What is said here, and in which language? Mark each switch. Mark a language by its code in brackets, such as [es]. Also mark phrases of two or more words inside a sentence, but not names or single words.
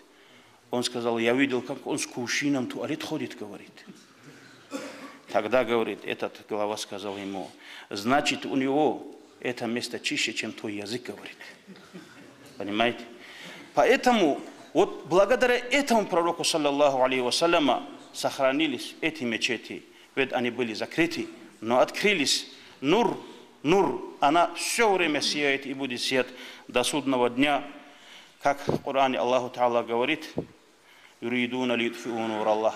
[ru] Он сказал: я видел, как он с кувшином в туалет ходит, говорит. Тогда, говорит, этот глава сказал ему: значит, у него это место чище, чем твой язык, говорит. Понимаете? Поэтому, вот благодаря этому пророку, [ar] صلى الله عليه وسلم, [ru] сохранились эти мечети. Ведь они были закрыты, но открылись. Нур, она все время сияет и будет сиять до судного дня. Как в Коране [ar] الله تعالى [ru] говорит: [ar] يريدون ليطفئوا نور الله.